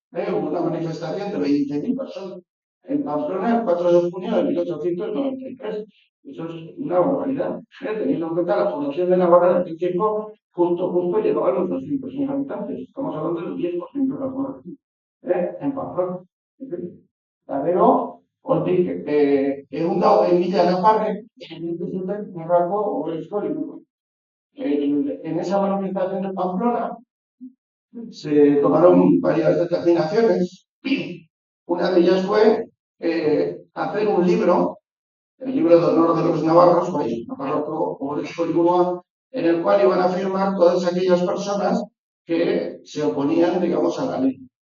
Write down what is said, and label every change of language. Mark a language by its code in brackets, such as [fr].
[es] Una manifestación de 20.000 personas. En Pamplona, el 4 de junio de 1893. Eso es una barbaridad. Teniendo en cuenta la población de Navarra de aquel tiempo, justo llegaba a los 200.000 habitantes. Estamos hablando del 10% de la población. En Pamplona. [eu] Eta gero, hortik, egun dago, mila naparrek, egin zuten gerrako ohorezko liburuak. [es] En esa manifestación de Pamplona se tomaron varias determinaciones. Una de ellas fue hacer un libro, el libro de honor de los navarros, Navarroko ohorezko liburua, en el cual iban a firmar todas aquellas personas que se oponían, digamos, a la ley.